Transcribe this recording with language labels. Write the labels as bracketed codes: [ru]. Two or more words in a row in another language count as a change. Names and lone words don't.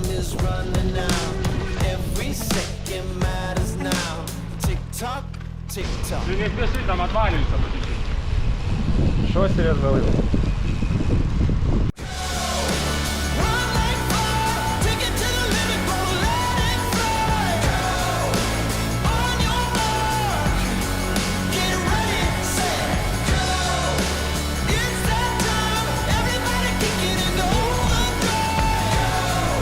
[en] is running out. Every second matters now. Tick tock, tick tock. [ru] Ты не спеши, там отваливается по чуть-чуть. [uk] Що серйозно вилив? [en] Run like fire, take it to the limit, gonna let it fly. On your mark, get ready, set, go. It's that time, everybody kick it and go and drive.